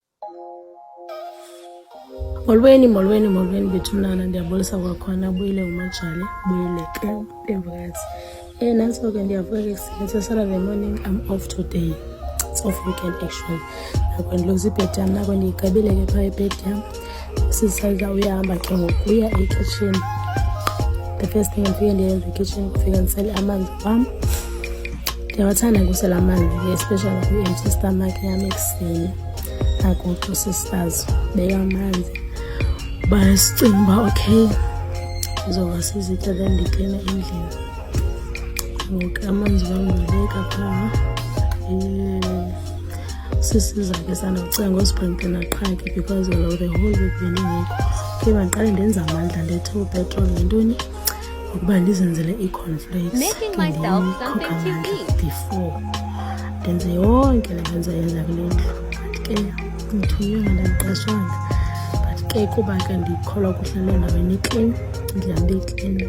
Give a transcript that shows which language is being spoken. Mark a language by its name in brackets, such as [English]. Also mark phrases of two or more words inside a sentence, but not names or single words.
[Xhosa] Molweni bethunana, ndiyabulisa kwakhona. Buyile uMajali, buyile ke emvakazi. Nantso ke ndiyavuka ke kusile [English] Saturday morning. I'm off today. It's off weekend actually. [Xhosa] Nako ndiloza ibhedi yam, nako ndiyigqibile ke phaa ibhedi yam. Sisayza uyahamba ke ngokuya ekitchen. [English] The first thing [Xhosa] ndifike ndiyenza ekitchen kufika ndisele amanzi wam. Ndiyawathanda kusela amanzi, especially kwi- [English] empty stomach [Xhosa] yam ekuseni. Nako sisters beka amanzi basicinga uba okay ndizoba sizitya then ndiklina endlini. Ngoku amanzi wam ndibeka phaa. Sisiza ke sandocinga ngosprinkler qha ke [English] because of the whole week [Xhosa] bendingekho. Okay, mandiqale ndenza amandla ndethe upetrol nentoni ukuba ndizenzele ii-cornflakes before ndenze yonke le nto ndizayenza kule ndlu. But ke ndithunywe ndandiqeshwanga, but ke kuba ke ndikholwa kuhlala endaweni eclean, ndihlambe iclean.